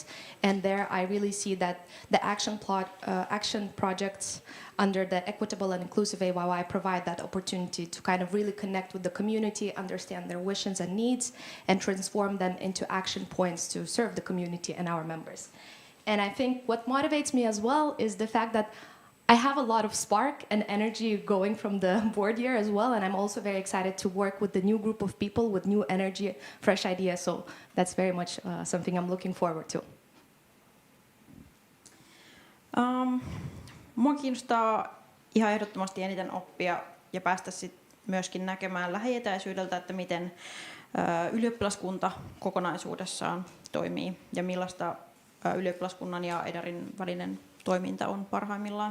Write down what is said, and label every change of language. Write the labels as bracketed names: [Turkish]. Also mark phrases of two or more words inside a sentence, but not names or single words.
[English] And there I really see that the action projects under the Equitable and Inclusive AYY provide that opportunity to kind of really connect with the community, understand their wishes and needs, and transform them into action points to serve the community and our members. And I think what motivates me as well is the fact that I have a lot of spark and energy going from the board year as well, and I'm also very excited to work with the new group of people with new energy, fresh ideas, so that's very much something I'm looking forward to. [Finnish] Mua kiinnostaa ihan ehdottomasti eniten oppia ja päästä sit myöskin näkemään lähietäisyydeltä, että miten ylioppilaskunta kokonaisuudessaan toimii ja millaista ylioppilaskunnan ja EDARin välinen toiminta on parhaimmillaan.